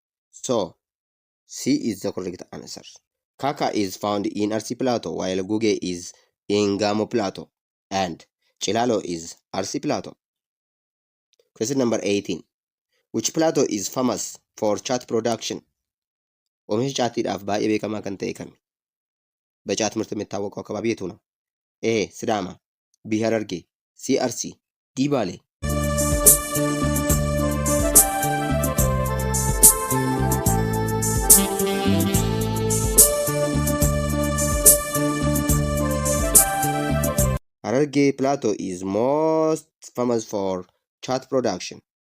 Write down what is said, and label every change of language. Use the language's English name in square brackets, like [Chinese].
[English] So, C is the correct answer. Kaka is found in Arsi Plateau, while Guge is in Gamo Plateau, and Chilalo is Arsi Plateau. Question number 18. Which plateau is famous for chat production? [Oromo] Oomisha chaatiidhaaf baay'ee beekamaa kan ta'e kami? [Amharic] በጫት ምርት የሚታወቀው አካባቢ የቱ ነው? A. ሲዳማ፣ B. ሐረርጌ፣ C. አርሲ፣ D. [English] ባሌ። Hararge Plateau is most famous for chat production.